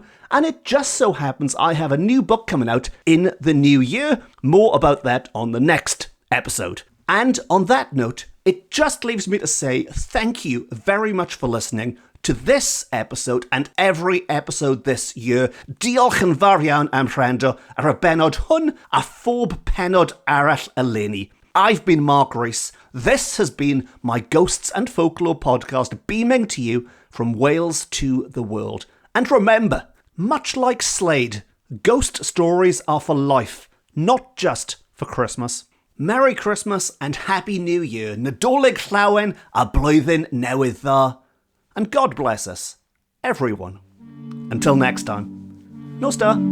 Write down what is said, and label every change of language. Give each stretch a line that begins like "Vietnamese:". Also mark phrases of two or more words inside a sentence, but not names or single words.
English: And it just so happens I have a new book coming out in the new year. More about that on the next episode. And on that note, it just leaves me to say thank you very much for listening to this episode and every episode this year.
Welsh: Diolch yn fawr iawn am wrando ar y benod hwn a phob penod arall eleni.
English: I've been Mark Rees. This has been my Ghosts and Folklore podcast, beaming to you from Wales to the world. And remember, much like Slade, ghost stories are for life, not just for Christmas. Merry Christmas and Happy New Year.
Welsh: Nadolig Llawen a blwyddyn newydd dda.
English: and God bless us, everyone. Until next time, Nosta.